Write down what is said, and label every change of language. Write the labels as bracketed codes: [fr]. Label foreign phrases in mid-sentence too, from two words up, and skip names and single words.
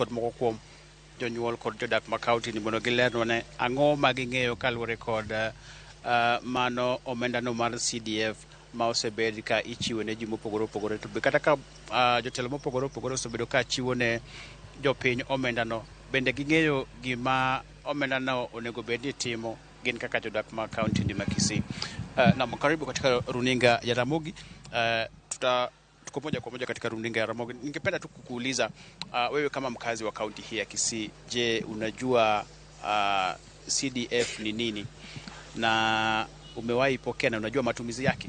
[luo] kod moko kuom jonyuol kod jodak ma county ni mondo gilerno ne ang'o ma ging'eyo kaluwore kod mano omenda no mar CDF ma osebed ka ichiwo ne ji mopogore opogore to kata ka jotelo mopogore opogore osebedo ka chiwo ne jopiny omenda no bende ging'eyo gima omenda no onego bed ni timo gin kaka jodak ma county ni ma Kisii. [sw] Na karibu katika runinga ya Ramogi. Tuko moja kwa moja katika runinga ya Ramogi. Ningependa tu kukuuliza wewe kama mkazi wa kaunti hii ya Kisii, je, unajua CDF ni nini na umewahi pokea na unajua matumizi yake?